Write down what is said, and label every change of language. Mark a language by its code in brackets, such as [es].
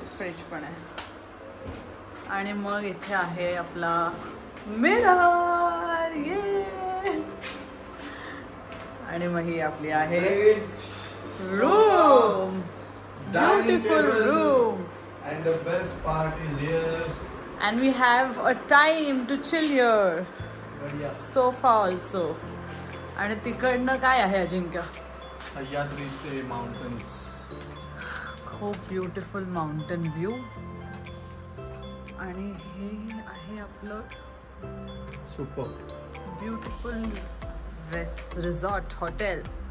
[mr] Fridge पण आहे. आणि मग इथे आहे आपला मिरर, ये. आणि मग ही आपली आहे room, beautiful room. [en] And the best part is here. And we have a time to chill here. Sofa also. [mr] आणि तिकडनं काय आहे अजिंक्य? सह्याद्रीचे माउंटन्स. खूप ब्युटिफुल माउंटन व्ह्यू. आणि हे आहे आपलं सुपर ब्युटिफुल रिसॉर्ट हॉटेल.